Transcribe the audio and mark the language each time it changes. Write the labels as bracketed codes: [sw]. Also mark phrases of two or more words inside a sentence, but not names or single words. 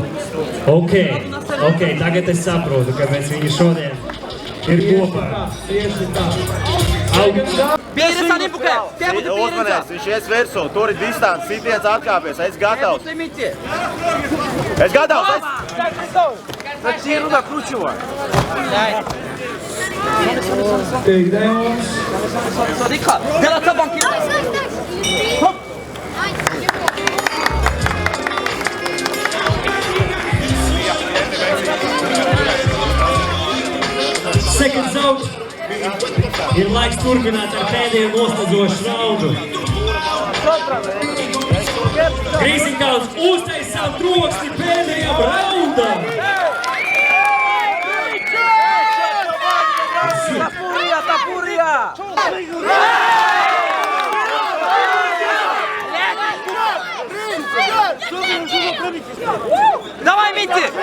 [lv] Ok, tagad es saprotu, kāpēc viņi šodien ir kopā. Tieši tā. Pieredze nepukē. Uzmanēs, viņš ies virsū, tur ir distants, sitiens atkāpies, es gatavs. Es gatavs, [ru] Zачем накручивать? [en] Takedowns. [ru] Смотри-ка, делай табанки. [en] Seconds out. [lv] Ir laiks turpināt ar pēdējo noslēdzošu raundu. Grīziņkauns uztais savu troksni pēdējām raundām. Tapurija! [ru] Давай, Митти!